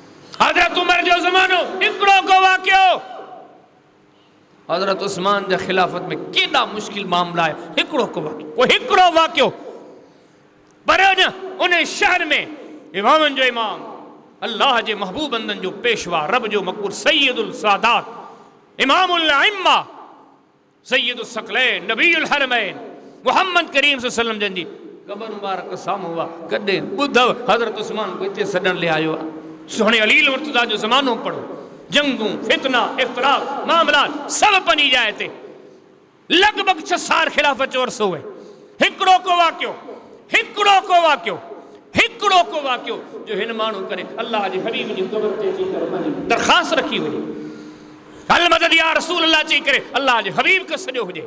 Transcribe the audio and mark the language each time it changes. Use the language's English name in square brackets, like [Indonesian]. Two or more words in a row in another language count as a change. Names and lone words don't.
[Sindhi] हज़रत उमर जो ज़मानो हिकिड़ो को वाक़ियो हज़रत उस्मान जे खिलाफ़त में केॾा मुश्किल मामला आहे। हिकिड़ो को हिकिड़ो वाक़ियो पर उन शहर में इमामनि जो इमाम, अल्लाह जे महबूब बंदनि जो पेशवा, रब जो मक़बूल [Arabic] سيد السادات، إمام الأئمة، سيد الثقلين، نبي الحرمين, [Sindhi] मुहम्मद करीम [Arabic] صلى الله عليه وسلم [Sindhi] जन जी क़बर मुबारक साम्हूं हुआ। कॾहिं ॿुधव हज़रत उस्मान को हिते सॾण लाइ आयो आहे। सुहिणे अली मुर्तज़ा जो ज़मानो पढ़ो, जंगूं, फितना, इख़्तिलाफ़, मामलात सब पंहिंजी जाइ ते। लॻभॻि 6 साल खिलाफ़त जो अरसो आहे। हिकिड़ो को वाक़ियो जो हिन माण्हू करे अल्लाह जे हबीब जी क़बर ते अची करे पंहिंजी दरख़्वास्त रखी वञे, हल मदद [Arabic] يا رسول الله [Sindhi] चई करे अल्लाह जे हबीब खे सॼो हुजे।